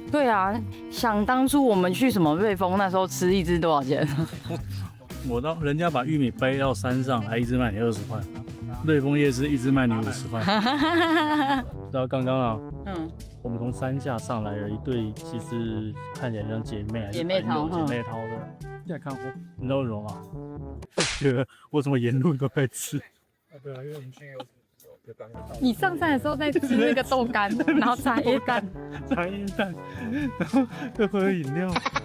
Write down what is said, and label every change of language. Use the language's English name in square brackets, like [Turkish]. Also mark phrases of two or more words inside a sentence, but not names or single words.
[Chinese] 對啊，想當初我們去什麼瑞豐那時候吃一隻多少錢？我到人家把玉米背到山上，還一直賣你20塊。瑞豐夜市一直賣你50塊。知道剛剛啊，我們從山下上來了一對，其實看起來像姐妹，還是姐妹淘的。你來看我，你知道為什麼嗎？覺得我怎麼沿路都在吃。對啊，因為我們去有你上山的時候在吃那個豆乾，然後茶葉蛋，然後又喝飲料。